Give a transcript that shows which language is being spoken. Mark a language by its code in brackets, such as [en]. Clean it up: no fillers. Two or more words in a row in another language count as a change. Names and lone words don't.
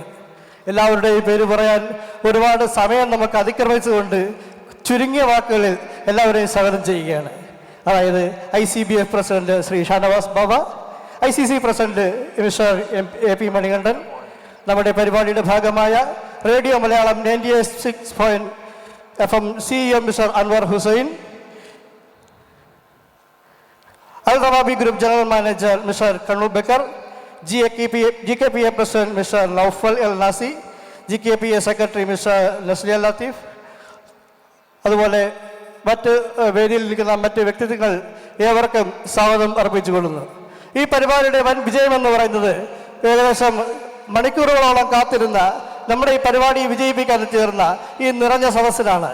[ml] എല്ലാവരുടെയും പേര് പറയാൻ ഒരുപാട് സമയം നമുക്ക് അതിക്രമിച്ചുകൊണ്ട് ചുരുങ്ങിയ വാക്കുകളിൽ എല്ലാവരെയും സ്വാഗതം ചെയ്യുകയാണ്. അതായത് ICBF പ്രസിഡന്റ് ശ്രീ ഷാനവാസ് ബാബ, ICC [en] President Mr [ml] AP മണികണ്ഠൻ, നമ്മുടെ പരിപാടിയുടെ ഭാഗമായ റേഡിയോ മലയാളം 96 FM [en] CEO Mr [ml] അൻവർ ഹുസൈൻ, [en] Al-Rawabi Group General Manager Mr. Kanu Bekar, GKPA President Mr. Naufal El Nasi, GKPA Secretary Mr. Nasliya Latif, [ml] അതുപോലെ മറ്റ് വേദിയിലിരിക്കുന്ന മറ്റ് വ്യക്തിത്വങ്ങൾ ഏവർക്കും സ്വാഗതം അർപ്പിച്ചുകൊള്ളുന്നു. ഈ പരിപാടിയുടെ വൻ വിജയമെന്ന് പറയുന്നത് ഏകദേശം മണിക്കൂറുകളോളം കാത്തിരുന്ന നമ്മുടെ ഈ പരിപാടി വിജയിപ്പിക്കാൻ ചേർന്ന ഈ നിറഞ്ഞ സദസ്സിലാണ്.